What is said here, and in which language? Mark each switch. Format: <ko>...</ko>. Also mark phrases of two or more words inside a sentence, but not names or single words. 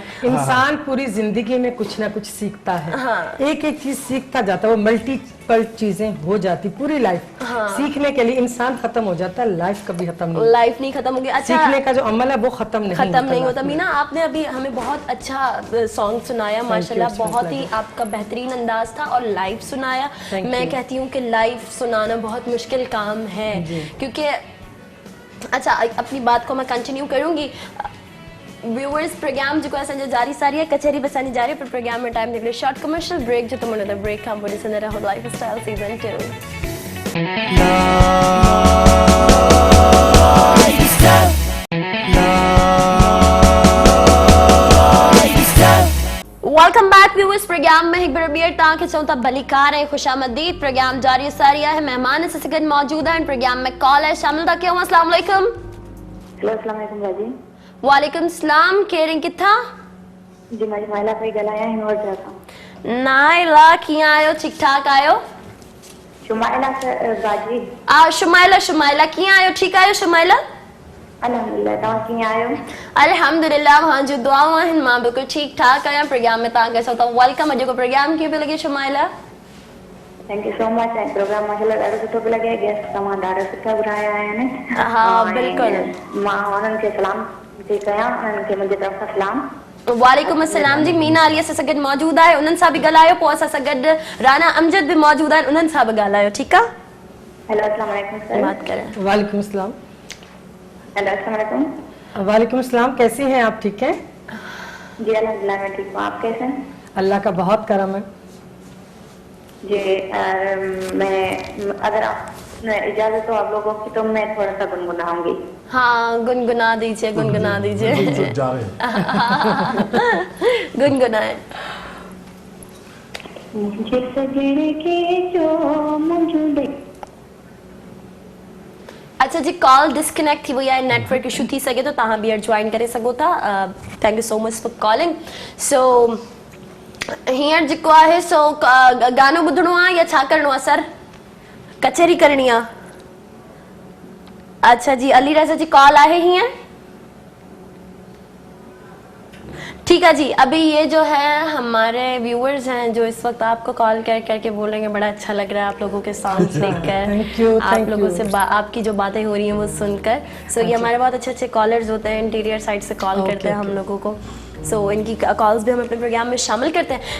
<hi>इंसान पूरी जिंदगी में कुछ ना कुछ सीखता है, एक एक चीज सीखता जाता है, वो मल्टीपल चीजें हो जाती पूरी लाइफ। सीखने के लिए इंसान खत्म हो जाता है, लाइफ कभी खत्म नहीं। लाइफ नहीं खत्म होगी। अच्छा, सीखने का जो अमल है वो खत्म नहीं होता। मीना, आपने अभी हमें बहुत अच्छा सॉन्ग सुनाया माशाल्लाह,</hi> <en>it's my</en> <hi>बहुत ही</hi> <en>pleasure.</en> <hi>आपका बेहतरीन अंदाज था और लाइव सुनाया।</hi> <en>Thank</en> <hi>मैं</hi> <en>you.</en> <hi>कहती हूँ कि लाइव सुनाना बहुत मुश्किल काम है, क्योंकि अच्छा अपनी बात को मैं कंटिन्यू करूँगी।</hi> <sd>व्यूअर्स, प्रोग्राम जो असांजो जारी सारी है, कचहरी बसानी जारी है, पर प्रोग्राम में टाइम निकले</sd> <en>short commercial break,</en> <sd>जो तुम ब्रेक खां पोइ ॾिसंदा रहो लाइफ स्टाइल सीज़न 2।</sd> <en>welcome back viewers,</en> <sd>प्रोग्राम में एक बार ॿीहर तव्हांखे चऊं था भलीकार ऐं ख़ुशामदीद। प्रोग्राम जारी सारी आहे, मेहमान असां सां गॾु मौजूद आहिनि। प्रोग्राम में कॉल है, शामिल था कयूं।</sd> <ar>السلام عليكم.</ar> <sd>हेलो</sd> <ar>السلام عليكم</ar> <sd>भाजी।</sd> <ar>وعليكم السلام,</ar> <sd>केरु आहिनि, किथां? जी मां माइला पई ॻाल्हायां हिनवट सां। नाइला, कीअं आहियो? ठीक ठाक आहियो? शुमाइला भाजी। शुमाइला कीअं आहियो? ठीकु आहियो शुमाइला? अल्हम्दुलिल्लाह, तव्हां कीअं आहियो? अल्हम्दुलिल्लाह, मां जो दुआऊं आहिनि, मां बिल्कुलु ठीकु ठाक आहियां। प्रोग्राम में तव्हांखे चऊं था वेलकम। अॼु को प्रोग्राम कीअं पियो लॻे शुमाइला?</sd> <en>thank you so much.</en> <sd>ऐं प्रोग्राम माशाल्लाह ॾाढो सुठो पियो लॻे, गेस्ट तव्हां ॾाढा सुठा घुराया आहिनि। हा, ऐं बिल्कुलु। मां उन्हनि खे सलाम थी कयां, उन्हनि खे मुंहिंजी तरफ़ सां सलाम।</sd> <ar>وعليكم السلام</ar> <sd>जी। मीना अली असां सां गॾु मौजूद आहे, उन्हनि सां बि ॻाल्हायो। पोइ असां सां गॾु राना अमजद भी मौजूद आहिनि, उन्हनि सां बि ॻाल्हायो। ठीकु आहे? हेलो</sd> <ar>السلام عليكم</ar> <sd>सर।</sd> <hi>बात करें।</hi> <ar>وعليكم السلام. हेलो السلام عليكم. وعليكم السلام,</ar> <hi>कैसी हैं आप? ठीक है जी अल्हम्दुलिल्लाह, मैं ठीक हूँ। आप कैसे हैं? अल्लाह का बहुत करम है। जी मैं अगर आप इजाजत हो आप लोगों की तो मैं थोड़ा सा गुनगुनाऊंगी। हाँ, गुनगुना दीजिए, गुनगुना दीजिए। चुप जा रहे हैं। गुनगुनाए। मुझे सजने के जो मौजूद।</hi> <sd>अच्छा जी, कॉल डिस्कनेक्ट थी वई आहे, नेटवर्क इशू थी सके तो तव्हां ॿीहर ज्वाइन करे सघो था।</sd> <en>thank you so much for calling.</en> <sd>सो हींअर जेको आहे सो गानो ॿुधणो आहे या छा करिणो आहे सर? कचहरी करणी आहे? अच्छा जी, अली रज़ा जी कॉल आहे हींअर?</sd> <hi>ठीक है जी, अभी ये जो है हमारे व्यूअर्स हैं जो इस वक्त आपको कॉल कर करके बोलेंगे बड़ा अच्छा लग रहा है आप लोगों के सॉन्ग्स देखकर,</hi> <en>Thank you,</en> <hi>आप</hi> <en>thank</en> <hi>लोगों</hi> <en>you.</en> <hi>से आपकी जो बातें हो रही हैं वो सुनकर। सो ये हमारे बहुत अच्छे अच्छे कॉलर्स होते हैं, इंटीरियर साइड से कॉल करते हैं हम लोगों को। सो इनकी कॉल्स भी हम अपने प्रोग्राम में शामिल करते हैं।</hi>